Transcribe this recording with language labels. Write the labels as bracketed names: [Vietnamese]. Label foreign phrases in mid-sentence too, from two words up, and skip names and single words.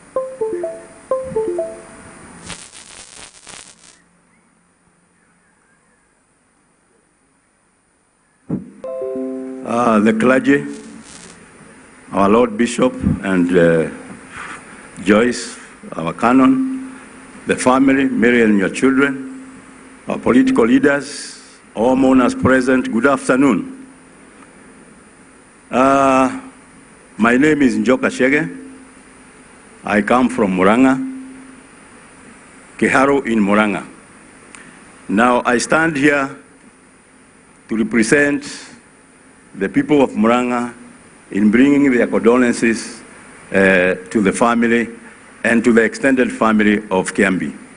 [English] The clergy, our Lord Bishop and Joyce, our canon, the family, Mary and your children, our political leaders, all mourners present, good afternoon. My name is Njoka Shege. I come from Murang'a, Kiharu in Murang'a. Now I stand here to represent the people of Murang'a in bringing their condolences to the family and to the extended family of Kiambi.